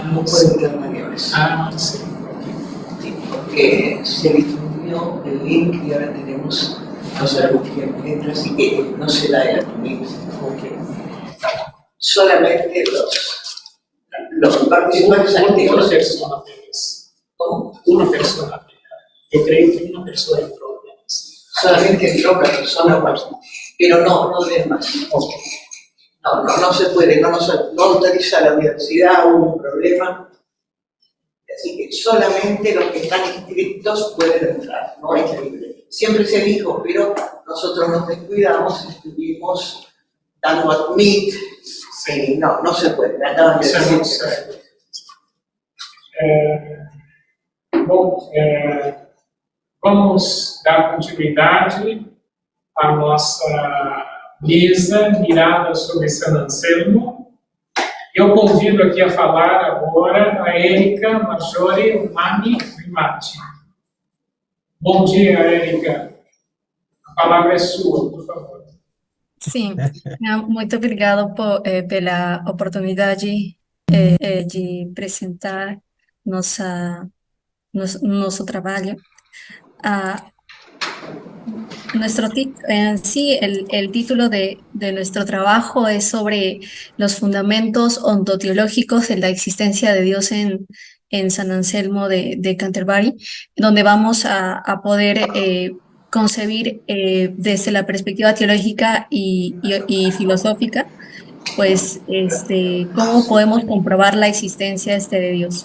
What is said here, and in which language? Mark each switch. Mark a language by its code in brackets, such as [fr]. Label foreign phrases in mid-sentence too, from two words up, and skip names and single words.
[es] No pueden tener nadie más. [pt] Ah, sim. [es] Sí, porque se difundió el link y ahora tenemos los letras, así que no se da el link, porque solamente los participantes [pt] Uma [es] activos. [pt] pessoa apenas. [es] ¿Cómo? [pt] Uma pessoa apenas. Eu creio que uma pessoa entrou apenas. [es] Solamente entró una persona más, pero no den más. No se puede, no autoriza la universidad, hubo un problema. Así que solamente los que están inscritos pueden entrar, no es libre. Siempre se dijo, pero nosotros nos descuidamos, estuvimos dando admit, no se puede, acaban de decir. [pt] Bom, vamos dar continuidade à nossa mesa mirada sobre San Anselmo. Eu convido aqui a falar agora a Érica Maggiore Mani Rimati. Bom dia, Érica. A palavra é sua, por favor. Sim, muito obrigado pela oportunidade de apresentar nosso trabalho. [es] El título de nuestro trabajo es sobre los fundamentos ontoteológicos de la existencia de Dios en San Anselmo de Canterbury, donde vamos a poder concebir desde la perspectiva teológica y filosófica, pues cómo podemos comprobar la existencia de Dios.